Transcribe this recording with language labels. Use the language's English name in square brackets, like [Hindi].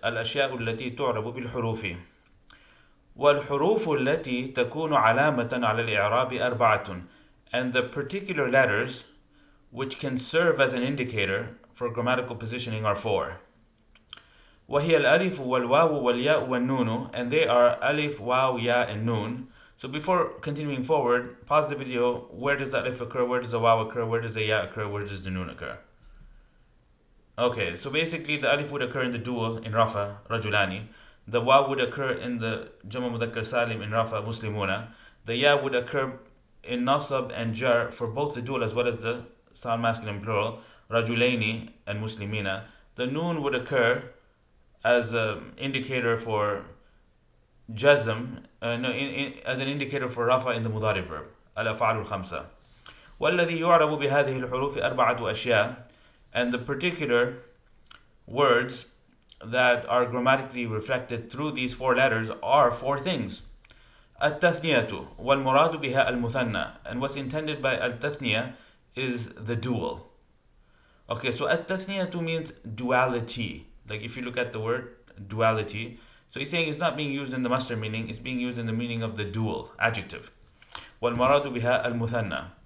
[Arabic] الأشياء التي تعرب بالحروف. والحروف التي تكون علامة على الإعراب أربعة. [English] And the particular letters which can serve as an indicator for grammatical positioning are four. [Arabic] وهي الألف والواو والياء والنون, [English] and they are alif, waw, ya, and nun. So before continuing forward, pause the video. Where does the alif occur? Where does the waw occur? Where does the ya occur? Where does the noon occur? Okay, so basically the alif would occur in the dual in Rafa, Rajulani. The waw would occur in the Jama Mudhakkar Salim in Rafa, Muslimuna. The ya would occur in Naṣb and Jar for both the dual as well as the sound masculine plural, Rajulaini and Muslimina. The noon would occur as an indicator for Jazm, as an indicator for Rafa in the Mudari verb, al-af'al al-khamsa. [Arabic] وَالَّذِي يُعْرَبُ بِهَذِهِ الْحُرُوفِ أَرْبَعَةُ أَشْيَاء. [English] And the particular words that are grammatically reflected through these four letters are four things. [Arabic] التثنية والمراد بها المثنى. [English] And what's intended by al-tathniya is the dual. Okay, so التثنية means duality. Like if you look at the word duality, so he's saying it's not being used in the masdar meaning, it's being used in the meaning of the dual, adjective. [Arabic] وَالْمَرَادُ بِهَا الْمُثَنَّى.